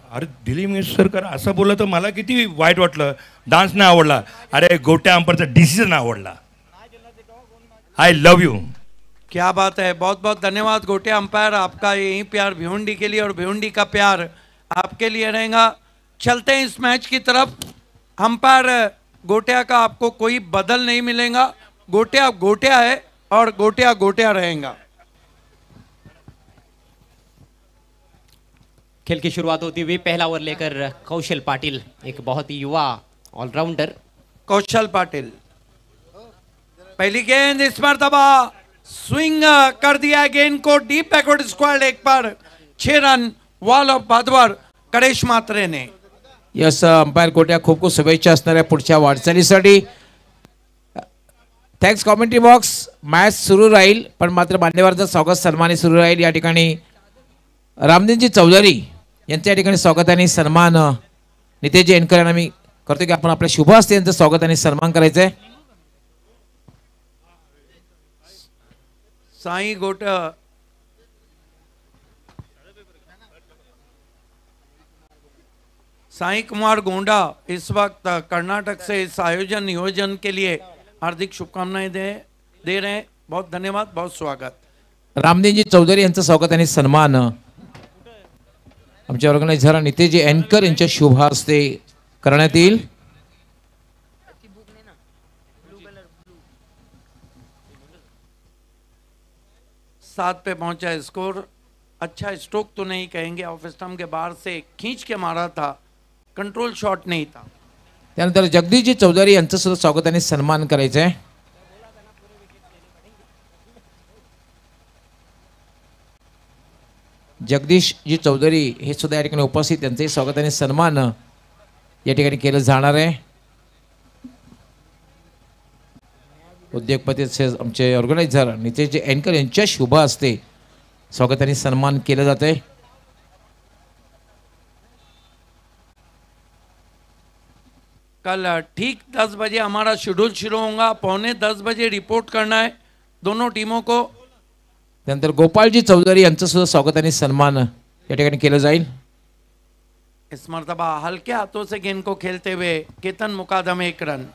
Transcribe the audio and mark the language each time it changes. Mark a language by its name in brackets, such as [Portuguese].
[Marathi] अरे दिलीप इंग सर का असं बोललं तर मला किती वाईट वाटलं। डान्स नाही आवडला अरे गोट्या अंपरचा डिसिजन आवडला। [English] I love you. [Hindi] क्या बात है। बहुत बहुत धन्यवाद गोट्या अंपायर। आपका यही प्यार भिवंडी के लिए और भिवंडी का प्यार आपके लिए रहेगा। चलते हैं इस मैच की तरफ। अंपायर गोट्या का आपको कोई बदल नहीं मिलेगा। गोट्या गोट्या है और गोट्या गोट्या रहेगा। खेल की शुरुआत होती हुई पहला ओवर लेकर कौशल पाटिल एक बहुत ही युवा ऑलराउंडर कौशल पाटिल पहली गेंद इस मर्तबा स्विंग कर दिया गेंद को डीप बैकवर्ड स्क्वायर लेग पर 6 रन वॉल ऑफ भादवर करेश मात्रे ने. [Marathi] यस अंपायर कोट्या खूप खूप शुभेच्छा असणाऱ्या पुढच्या वाटचालीसाठी. Thanks commentary box. मॅच सुरू राहील पण मात्र मान्यवरांचं स्वागत सन्मानी सुरू राहील. या ठिकाणी रामदिनजी चौधरी यांच्या ठिकाणी स्वागत आणि सन्मान नितेशजी एनकर यांना मी करतो की आपण आपल्या शुभ हस्ते यांचं स्वागत आणि सन्मान करायचं आहे. [Hindi] साई गोट साई कुमार गोंडा इस वक्त कर्नाटक से इस आयोजन नियोजन के लिए हार्दिक शुभकामनाएं दे रहे हैं. बहुत धन्यवाद, बहुत स्वागत. [Marathi] रामदिनजी चौधरी यांचं स्वागत आणि सन्मान आमच्या ऑर्गनायझर नितेशजी एनकर यांच्या शुभ हस्ते करण्यात येईल. [Hindi] सात पे पहुंचा है स्कोर. अच्छा स्ट्रोक तो नहीं कहेंगे, ऑफ स्टंप के बाहर से खींच के मारा था, कंट्रोल शॉट नहीं था. [Marathi] त्यानंतर जगदीशजी चौधरी यांचं सुद्धा स्वागत आणि सन्मान करायचं आहे. जगदीशजी चौधरी हे सुद्धा या ठिकाणी उपस्थित, त्यांचंही स्वागत आणि सन्मान या ठिकाणी केलं जाणार आहे. उद्योगपती आमचे ऑर्गनायझर नितेशजी एनकर यांच्या शुभ हस्ते स्वागत आणि सन्मान केलं जात आहे. [Hindi] कल ठीक 10 बजे हमारा शेड्यूल शुरू होगा. 9:45 बजे रिपोर्ट करना है दोनों टीमों को. [Marathi] त्यानंतर गोपालजी चौधरी यांचं सुद्धा स्वागत आणि सन्मान या ठिकाणी केलं जाईल. [Hindi] इस मर्तबा हल्के हाथों से गेंद को खेलते हुए केतन मुकादम 1 रन.